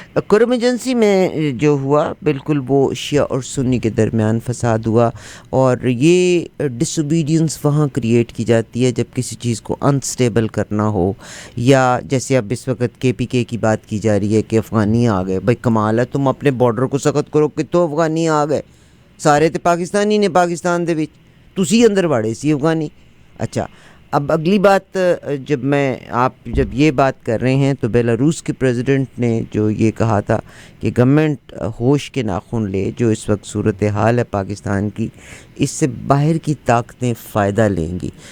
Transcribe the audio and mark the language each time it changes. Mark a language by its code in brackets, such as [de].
[ur] کرم ایجنسی میں جو ہوا بالکل وہ شیعہ اور سنی کے درمیان فساد ہوا، اور یہ ڈس اوبیڈینس وہاں کریٹ کی جاتی ہے جب کسی چیز کو انسٹیبل کرنا ہو، یا جیسے اب اس وقت کے پی کے کی بات کی جا رہی ہے کہ افغانی آ گئے. بھائی کمال ہے، تم اپنے بارڈر کو سخت کرو کہ تو افغانی آ گئے. [pa] سارے تو پاکستانی نے پاکستان دے وچ، تسی اندر واڑے سی افغانی. [ur] اچھا، اب اگلی بات، آپ جب یہ بات کر رہے ہیں تو بیلاروس کے پریزیڈنٹ نے جو یہ کہا تھا کہ گورنمنٹ ہوش کے ناخن لے، جو اس وقت صورتحال ہے پاکستان کی، اس سے باہر کی طاقتیں فائدہ لیں گی.